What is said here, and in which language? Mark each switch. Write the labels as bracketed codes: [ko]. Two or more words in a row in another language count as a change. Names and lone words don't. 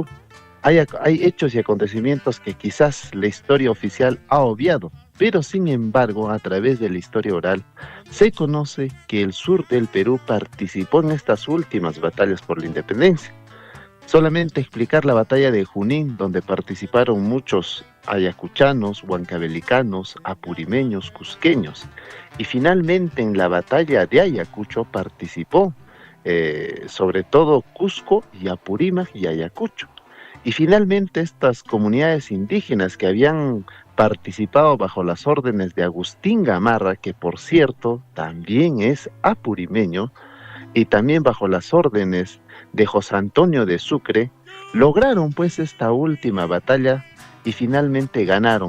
[es] Hay hechos y acontecimientos que quizás la historia oficial ha obviado, pero sin embargo, a través de la historia oral, se conoce que el sur del Perú participó en estas últimas batallas por la independencia. Solamente explicar la batalla de Junín, donde participaron muchos ayacuchanos, huancavelicanos, apurimeños, cusqueños. Y finalmente en la batalla de Ayacucho participó sobre todo Cusco y Apurímac y Ayacucho. Y finalmente estas comunidades indígenas que habían participado bajo las órdenes de Agustín Gamarra, que por cierto también es apurimeño, y también bajo las órdenes de José Antonio de Sucre, lograron pues esta última batalla y finalmente ganaron.